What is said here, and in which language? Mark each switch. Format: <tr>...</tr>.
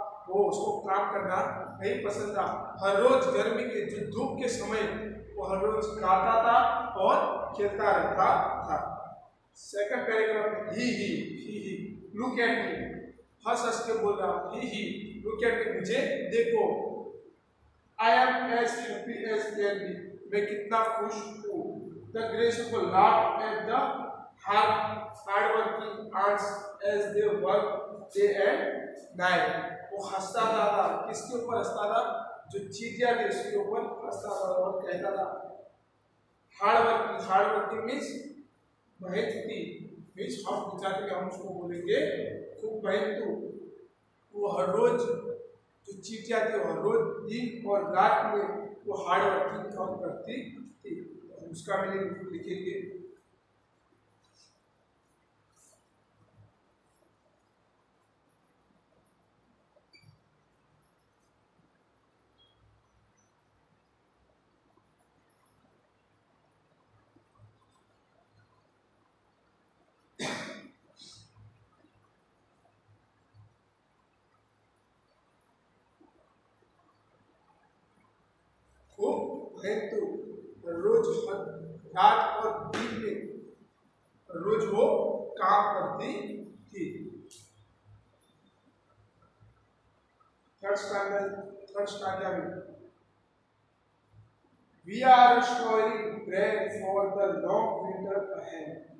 <hi>वो उसको काम करना नहीं पसंद था। हर रोज गर्मी के जो धूप के समय वो हर रोज गाता था और खेलता रहता था। सेकंड पैराग्राफ में</hi> <en>ही look at me,</en> <hi>हंस हंस के बोल रहा, ही लुक एट मी, मुझे देखो।</hi> <en>I am as happy as can be,</en> <hi>मैं कितना खुश हूँ।</hi> <en>The grasshopper laughed at the hard-working ants as they worked day and night.</en> <hi>वो हंसता था, किसके ऊपर हंसता था? जो चींटियां थी उसके ऊपर हंसता था और कहता था हार्ड वर्किंग मीन्स मेहनती, मीन्स हम गुजराती में हम उसको बोलेंगे खूब मेहनतू। वो हर रोज जो चींटियां थी हर रोज दिन और रात में वो हार्ड वर्किंग काम करती थी। उसका मीनिंग लिखेंगे। खूब मेहनतू, रोज रात और दिन में रोज वो काम करती थी। थर्ड स्टैंडर्ड में</hi> <en>we are storing bread for the long winter ahead.</en>